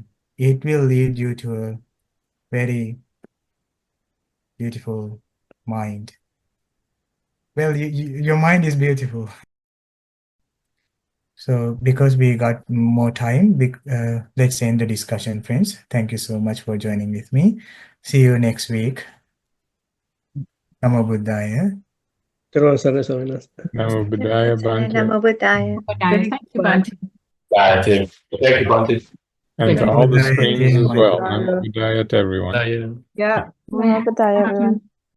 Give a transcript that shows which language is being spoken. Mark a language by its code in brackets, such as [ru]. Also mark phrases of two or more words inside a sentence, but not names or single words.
[en] It will lead you to a very beautiful mind. Well, your mind is beautiful. So because we got more time, let's end the discussion, friends. Thank you so much for joining with me. See you next week. [pi] Namo Buddhaya. Terus Swaminathan. Namo Buddhaya, Bhante. Namo Buddhaya. [en] Thank you, Bhante. Thank you, Bhante. And to Thank all the you. screens as well. [pi] Buddhaya. Namo Buddhaya [en] to everyone. Yeah. [pi] Namo Buddhaya, [en] everyone.